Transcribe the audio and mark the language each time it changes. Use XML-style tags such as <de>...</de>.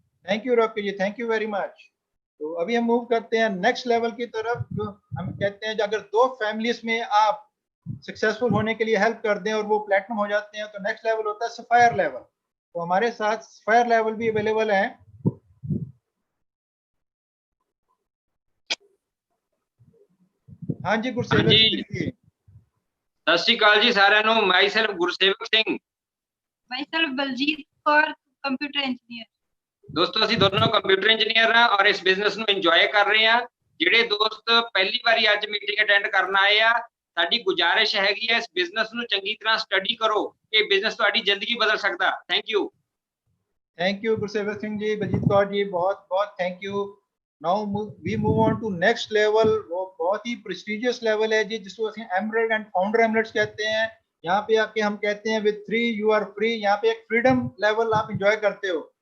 <hi>Thank you Rocky ji,</hi> <en>Thank you very much.</en> <hi>तो अभी हम मूव करते हैं नेक्स्ट लेवल की तरफ, जो हम कहते हैं अगर दो फैमिलीज में आप सक्सेसफुल होने के लिए हेल्प कर दें और वो प्लेटिनम हो जाते हैं, तो नेक्स्ट लेवल होता है सफायर लेवल। तो हमारे साथ सफायर लेवल भी अवेलेबल है। हाँ जी गुरसेवक जी।</hi> <pa>सत श्री अकाल जी साਰਿਆਂ ਨੂੰ।</pa> <en>myself</en> <pa>ਗੁਰਸੇਵਕ ਸਿੰਘ।</pa> <en>myself</en> <pa>Baljit Kaur, computer engineer. ਦੋਸਤੋ ਅਸੀਂ ਦੋਨੋਂ ਕੰਪਿਊਟਰ ਇੰਜੀਨੀਅਰ ਆ ਔਰ ਇਸ ਬਿਜ਼ਨਸ ਨੂੰ ਇੰਜੋਏ ਕਰ ਰਹੇ ਆ। ਜਿਹੜੇ ਦੋਸਤ ਪਹਿਲੀ ਵਾਰੀ ਅੱਜ ਮੀਟਿੰਗ ਅਟੈਂਡ ਕਰਨ ਆਏ ਆ, ਸਾਡੀ ਗੁਜ਼ਾਰਿਸ਼ ਹੈਗੀ ਹੈ ਇਸ ਬਿਜ਼ਨਸ ਨੂੰ ਚੰਗੀ ਤਰ੍ਹਾਂ ਸਟੱਡੀ ਕਰੋ। ਇਹ ਬਿਜ਼ਨਸ ਤੁਹਾਡੀ ਜ਼ਿੰਦਗੀ ਬਦਲ ਸਕਦਾ। Thank you.</pa> <hi>Thank you Gursewak Singh ji, Baljeet Kaur ji, बहुत बहुत thank you.</hi> <en>Now we move on to next level.</en> <hi>वो बहुत ही प्रेस्टिजियस लेवल है जी, जिसको</hi> <pa>ਅਸੀਂ</pa> <hi>एमरेल्ड एंड फाउंडर एमरेल्ड्स कहते हैं। यहाँ पे आके हम कहते हैं</hi> <en>With 3 you are free.</en> <hi>यहाँ पे एक फ्रीडम लेवल आप एंजॉय करते हो।</hi>